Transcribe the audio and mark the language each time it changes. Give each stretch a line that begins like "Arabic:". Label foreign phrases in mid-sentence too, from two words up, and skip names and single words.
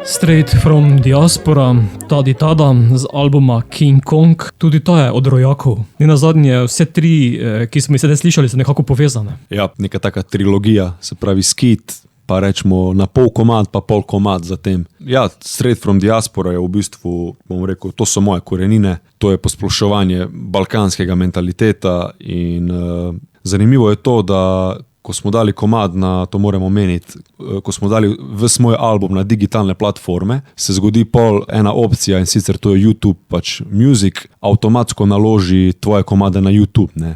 Slovenian: Straight from Diaspora, Tadi Tada z albuma King Kong, tudi to je od rojakov. Ne nazadnje, vse tri, ki smo jih sedaj slišali, so nekako povezane. Ja, neka taka trilogija, se pravi Skit, pa rečemo na pol komad, pa pol komad zatem. Ja, Straight from Diaspora je v bistvu, bom rekel, to so moje korenine, to je posploševanje balkanskega mentaliteta in zanimivo je to, da ko smo dali komad na, to moramo omeniti, ko smo dali ves moj album na digitalne platforme, se zgodi ena opcija in sicer to je YouTube pač Music, avtomatsko naloži tvoje komade na YouTube, ne.